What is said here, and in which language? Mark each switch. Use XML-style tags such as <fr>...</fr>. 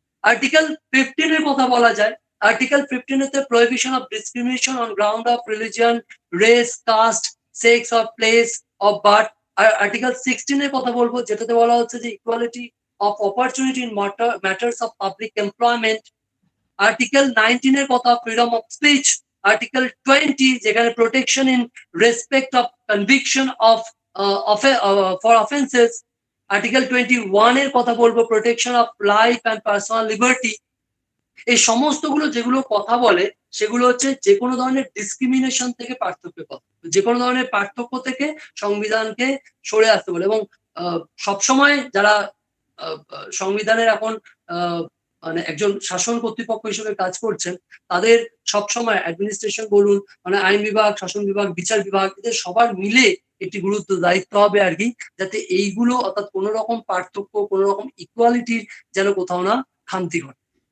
<bn>Article 15 এর কথা বলা যায়। আর্টিকেল 15 এতে</bn> <en>prohibition of discrimination on ground of religion, race, caste, sex or place of birth।</en> <bn>আর article 16 এর কথা বলবো, যেটাতে বলা হচ্ছে যে</bn> <en>equality of opportunity in matters of public employment।</en> <bn>Article 19 এর কথা</bn> <en>freedom of speech।</en> <bn>আর্টিকেল 20 যেখানে</bn> <en>protection in respect of conviction of for offenses।</en> <bn>Article 21 এর কথা বলবো</bn> <en>protection of life and personal liberty।</en> <bn>এই সমস্তগুলো যেগুলো কথা বলে সেগুলো হচ্ছে যে কোনো ধরনের ডিসক্রিমিনেশন থেকে পার্থক্যের কথা, যে কোনো ধরনের পার্থক্য থেকে সংবিধানকে সরে আসতে বলে। এবং সবসময় যারা সংবিধানের এখন মানে একজন শাসন কর্তৃপক্ষ হিসেবে কাজ করছেন, তাদের সবসময় অ্যাডমিনিস্ট্রেশন বলুন, মানে আইন বিভাগ, শাসন বিভাগ, বিচার বিভাগ, এদের সবার মিলে একটি গুরুত্ব দায়িত্ব হবে আর কি, যাতে এইগুলো অর্থাৎ কোনো রকম পার্থক্য, কোনো রকম ইকুয়ালিটির যেন কোথাও না খামতি ঘটে।</bn>